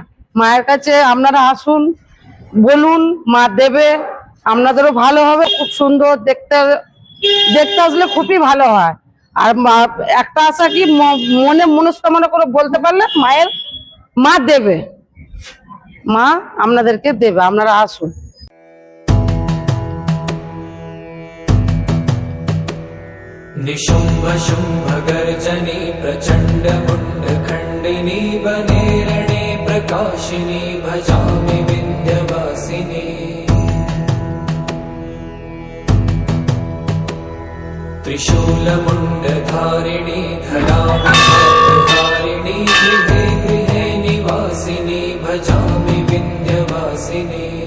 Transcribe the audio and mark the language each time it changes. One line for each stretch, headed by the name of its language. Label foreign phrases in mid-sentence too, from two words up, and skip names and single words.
Bangla: মায়ের কাছে আপনারা আসুন, বলুন, মা দেবে, আপনাদেরও ভালো হবে। খুব সুন্দর দেখতে আসলে খুবই ভালো হয়। আর একটা আশা কি, মনে মনস্কামনা করে বলতে পারলে মা দেবে, মা আপনাদেরকে দেবে, আপনারা আসুন।
Sanskrit: निशुम्भ शुम्भ गर्जनी प्रचण्ड मुण्ड खण्डिनी बने रणे प्रकाशिनी भजामि विन्ध्यवासिनी त्रिशूलमुण्डधारिणी धराविहारिणी गृहे गृहे निवासिनी भजामि विन्ध्यवासिनी